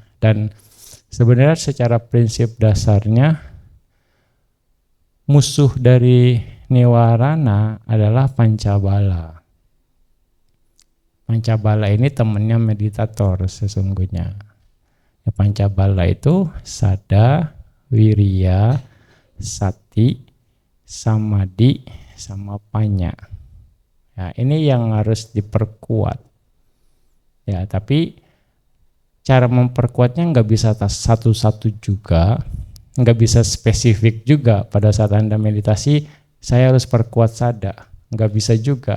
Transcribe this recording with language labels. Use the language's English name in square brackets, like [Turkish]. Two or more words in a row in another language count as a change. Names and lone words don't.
[Indonesian] Dan sebenarnya secara prinsip dasarnya musuh dari niwarana adalah pancabala. Pancabala ini temannya meditator sesungguhnya. Ya, pancabala itu [Pali] sada, wiriya, sati, samadhi, sama panya. [Indonesian] Ya, ini yang harus diperkuat. Ya, tapi cara memperkuatnya nggak bisa satu-satu juga, nggak bisa spesifik juga. Pada saat Anda meditasi, saya harus perkuat sada, nggak bisa juga.